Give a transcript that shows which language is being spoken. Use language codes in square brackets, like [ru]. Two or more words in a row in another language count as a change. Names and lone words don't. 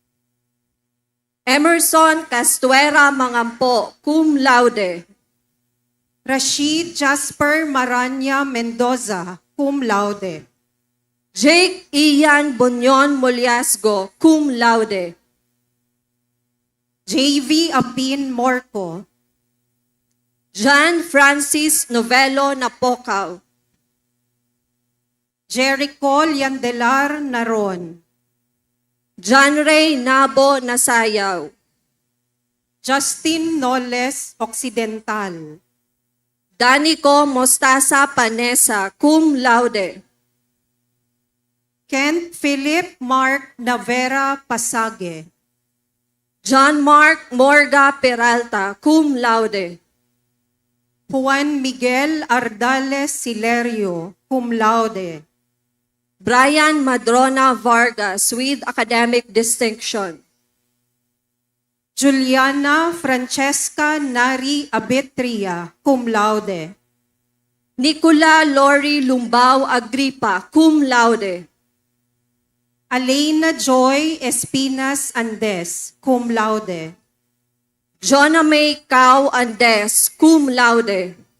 [en] Emerson Castuera Mangampo, [la] cum laude. [en] Rashid Jasper Maranya Mendoza, [la] cum laude. [en] Jake Ian Bonyon Moliasgo, [la] cum laude. [en] JV Apin Morco. John Francis Novelo Napocaw. Jericho Liandelar Naron. John Ray Nabo Nasayaw. Justin Noles Occidental. Danico Mostasa Panesa, [la] cum laude. [en] Kent Philip Mark Navera Pasage. John Mark Morga Peralta, [la] cum laude. [en] Juan Miguel Ardales Silerio, [la] cum laude. [en] Brian Madrona Vargas with academic distinction. Juliana Francesca Nari Abetria, [la] cum laude. [en] Nicola Lori Lumbao Agripa, [la] cum laude. [en] Alena Joy Espinas Andes, [la] cum laude. [en] Jonah May Cao Andes, [la] cum laude.